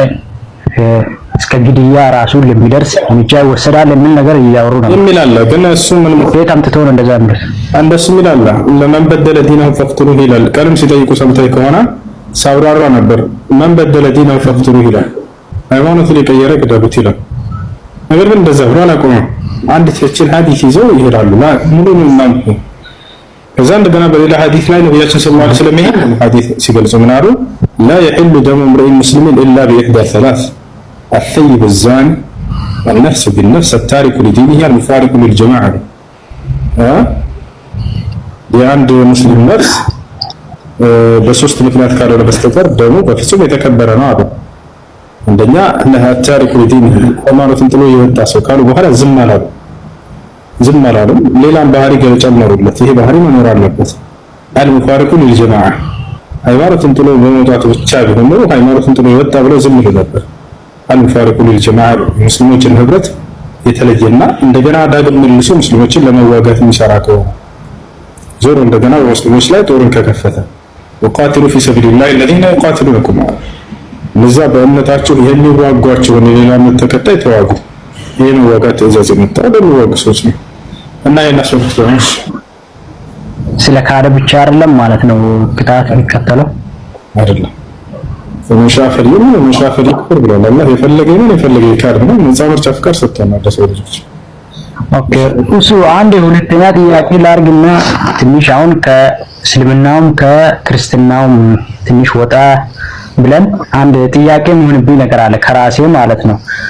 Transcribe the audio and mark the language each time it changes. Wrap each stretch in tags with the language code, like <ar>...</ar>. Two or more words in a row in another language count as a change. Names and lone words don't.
<am>እስከ ግድያ ራሱ ለሚደርስ እርምጃ ይወሰዳል የሚል ነገር እያወሩ ነበር። የሚላል ግን እሱ ምን ቤት አምጥተው ነው እንደዛ የሚል እንደሱ ይላል። ለምን</am> <ar>بدل دينه فاقتلوه</ar> <am>ይላል። ቀልም ሲጠይቁ ሰምተህ ከሆነ ሳብራራ ነበር። ማን</am> <ar>بدل دينه فاقتلوه</ar> <am>ይላል። ሃይማኖቱን የቀየረ ግደሉት ይላል። ነገር ግን እንደዛ ብሎ አላቆመም። አንድ ትክክል ሐዲስ ይዘው ይሄዳሉ። ሙሉን እናም ከዛ እንደገና በሌላ ሐዲስ ላይ ነብያችን</am> <ar>صلى الله عليه وسلم</ar> <am>ይሄን ሐዲስ ሲገልጹ ምን አሉ?</am> <ar>لا يحل دم امرئ مسلم الا باحدى ثلاث الثيب الزاني والنفس بالنفس التارك لدينه المفارق للجماعه</ar> <am>የአንድ ሙስሊም ነፍስ በሶስት ምክንያት ካልሆነ በስተቀር ደሙ በፍጹም የተከበረ ነው አሉ። አንደኛ እነሆ</am> <ar>التارك لدينه</ar> <am>ሃይማኖትን ጥሎ የወጣ ሰው ካሉ በኋላ ዝም አላለም። ሌላም ባህሪ ጨመሩለት። ይሄ ባህሪ መኖር አለበት።</am> <ar>المفارق للجماعه</ar> <am>ሃይማኖትን ጥሎ በመውጣቱ ብቻ ቢሆን ሃይማኖትን ጥሎ የወጣ ብሎ ዝም ይሉ ነበር።</am> <ar>المفارق للجماعه</ar> <am>ሙስሊሞችን ህብረት የተለየና እንደገና ዳግም መልሶ ሙስሊሞችን ለመዋጋት የሚሰራ ከሆነ ዞሮ እንደገና በሙስሊሞች ላይ ጦርን ከከፈተ</am> <ar>وقاتلوا في سبيل الله الذين يقاتلونكم</ar> <am>ለዛ በእምነታቸው የሚዋጓቸውን የሌላ እምነት ተከታይ ተዋጉ። ይሄን ዋጋ ትእዛዝ የመጣው ለሚዋጉ ሰዎች ነው እና የናሰሩት ነው። ስለ ካደ ብቻ አይደለም ማለት ነው ቅጣት የሚከተለው አይደለም።</am> <ar>ومن شاء فليكفر</ar> <am>ብሏል አላህ። የፈለገ ይካድ ነው። ነፃ ምርጫ ፍቃድ ሰጥቷል ለሰው ልጆች። ኦኬ እሱ አንድ ሁለተኛ ጥያቄ ላድርግና ትንሽ አሁን ከእስልምናውም ከክርስትናውም ትንሽ ወጣ ብለን አንድ ጥያቄ የሚሆንብኝ ነገር አለ ከራሴ ማለት ነው።</am>